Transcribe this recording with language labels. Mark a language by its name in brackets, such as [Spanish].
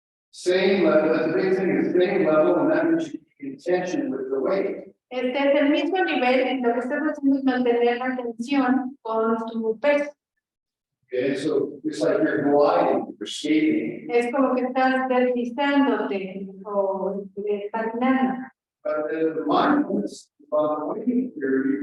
[English] Same level, the big thing is same level, and that means you keep tension with the weight. [Spanish] Es el mismo nivel, en lo que estás haciendo es mantener la tensión con tu peso. [English] Okay, so it's like you're gliding, you're skating. [Spanish] Es como que estás deslizándote o patinando. [English] But the mindfulness about the weight, you're